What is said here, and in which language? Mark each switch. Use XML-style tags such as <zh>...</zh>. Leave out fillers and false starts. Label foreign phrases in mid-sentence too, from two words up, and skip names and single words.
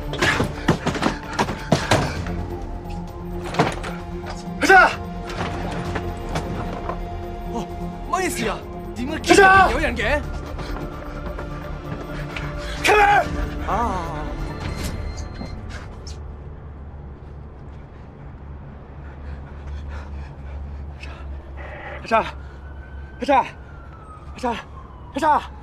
<yue>阿 Sa，哦，乜事啊？點解叉叉有人嘅</yue> <en>？Come here！啊！</en> <yue>阿 Sa， 阿 Sa， 阿 Sa， 阿 Sa。</yue>